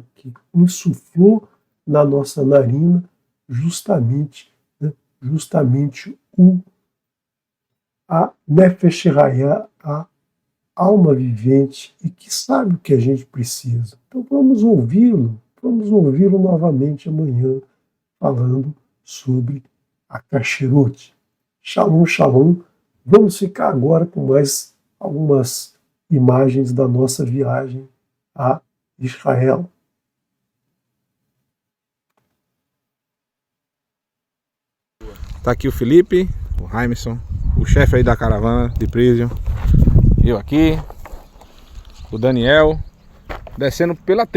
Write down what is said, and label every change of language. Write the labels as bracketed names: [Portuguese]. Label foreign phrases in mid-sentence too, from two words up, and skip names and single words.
[Portuguese] Que insuflou na nossa narina justamente a [Hebrew] נפש חיה, [Portuguese] a alma vivente, e que sabe o que a gente precisa. Então vamos ouvi-lo novamente amanhã, falando sobre a Kasherut. [Hebrew] שלום, שלום. [Portuguese] Vamos ficar agora com mais algumas imagens da nossa viagem a Israel. Tá aqui o Felipe, o Jaimson, o chefe aí da caravana de Prison, eu aqui, o Daniel, descendo pela trilha.